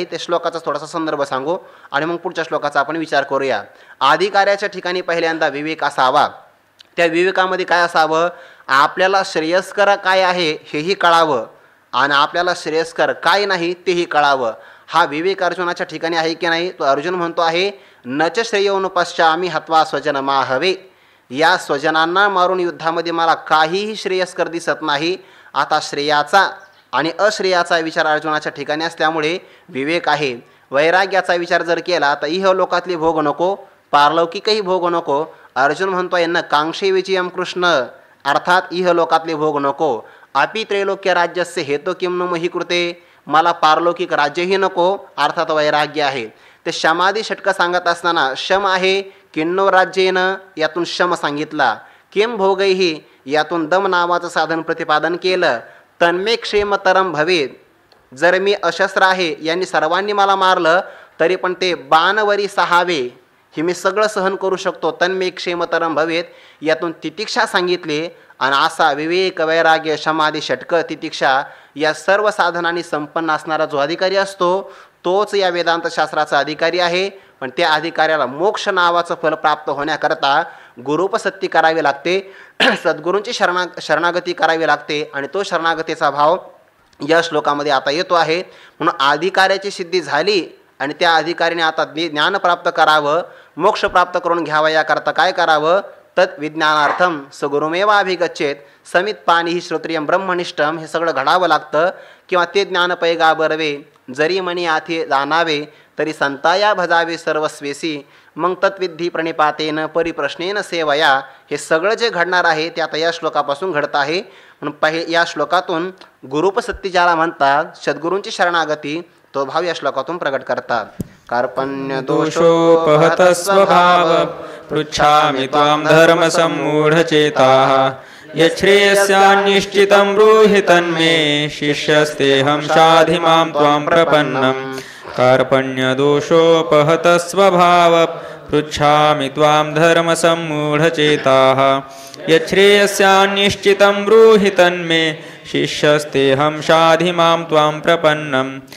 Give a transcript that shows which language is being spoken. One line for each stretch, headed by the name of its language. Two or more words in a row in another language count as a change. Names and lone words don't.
Marathi: ते श्लोकाचा थोडासा संदर्भ सांगू आणि मग पुढच्या श्लोकाचा आपण विचार करूया. अधिकाऱ्याच्या ठिकाणी पहिल्यांदा विवेक असावा. त्या विवेकामध्ये काय असावं, आपल्याला श्रेयस्कर काय आहे हेही कळावं आणि आपल्याला श्रेयस्कर काय नाही तेही कळावं. हा विवेक अर्जुनाच्या ठिकाणी आहे की नाही. तो अर्जुन म्हणतो आहे
Sanskrit: नच श्रेयोनुपश्चामी हत्वा स्वजन माहवे.
Marathi: या स्वजनांना मारून युद्धामध्ये मला काहीही श्रेयस्कर दिसत नाही. आता श्रेयाचा आणि अश्रेयाचा विचार अर्जुनाच्या ठिकाणी असल्यामुळे विवेक आहे. वैराग्याचा विचार जर केला तर इहलोकातले भोग नको, पारलौकिकही भोग नको. अर्जुन म्हणतोय
Sanskrit: न कांक्षे विजयम कृष्ण,
Marathi: अर्थात इहलोकातले भोग नको.
Sanskrit: अपि त्रैलोक्य राज्यस्य हेतु किम नु मही कृते,
Marathi: मला पारलौकिक राज्यही नको, अर्थात वैराग्य आहे. ते शमाधी षटक सांगत असताना शम आहे
Sanskrit: किन्नो राज्येनं,
Marathi: यातून शम सांगितला.
Sanskrit: किम भोगैही,
Marathi: यातून दम नावाचं साधन प्रतिपादन केलं.
Sanskrit: तन्मे क्षेमतरम भवेत,
Marathi: जर मी अशस्त्र आहे यांनी सर्वांनी मला मारलं तरी पण ते बाणवरी सहावे हे मी सगळं सहन करू शकतो.
Sanskrit: तन्मे क्षेमतरम भवेत,
Marathi: यातून तितिक्षा सांगितली. आणि असा विवेक, वैराग्य, समाधी, षटक, तितिक्षा या सर्व साधनांनी संपन्न असणारा जो अधिकारी असतो तोच या वेदांत शास्त्राचा अधिकारी आहे. पण त्या अधिकाऱ्याला मोक्ष नावाचं फल प्राप्त होण्याकरता गुरुपसत्ती करावी लागते, सद्गुरूंची शरणागती करावी लागते आणि तो शरणागतीचा भाव या श्लोकामध्ये आता येतो आहे. म्हणून अधिकाऱ्याची सिद्धी झाली आणि त्या अधिकाऱ्याने आता ज्ञान प्राप्त करावं, मोक्ष प्राप्त करून घ्यावा. याकरता काय करावं,
Sanskrit: तत् विज्ञानार्थम सगुरुमेवाभिगच्छेत समित पाणी श्रोत्रियम ब्रह्मनिष्ठम,
Marathi: हे सगळं घडावं लागतं. किंवा ते ज्ञान पैगा बरवे, जरी मनी आथे जाणावे तरी संताया भजावे सर्वस्वेसी, मग
Sanskrit: तत्विधी प्रणिपातेन परिप्रश्नेन सेवया.
Marathi: हे सगळं जे घडणार आहे ते आता या श्लोकापासून घडतं आहे. म्हणून या श्लोकातून गुरुपसत्ती ज्याला म्हणतात, सद्गुरूंची शरणागती, तो भाव या श्लोकातून प्रकट करतात.
Sanskrit: कार्पण्य दोषोपहत स्वभाव पृच्छामि त्वां धर्मसम्मूढचेताः यच्छ्रेयस्यान्निश्चितं ब्रूहि तन्मे शिष्यस्तेऽहं शाधि मां त्वां प्रपन्नम्. कार्पण्यदोषोपहत स्वभाव पृच्छामि त्वां धर्मसम्मूढचेताः यच्छ्रेयस्यान्निश्चितं ब्रूहि तन्मे शिष्यस्तेऽहं शाधि मां त्वां प्रपन्नम्.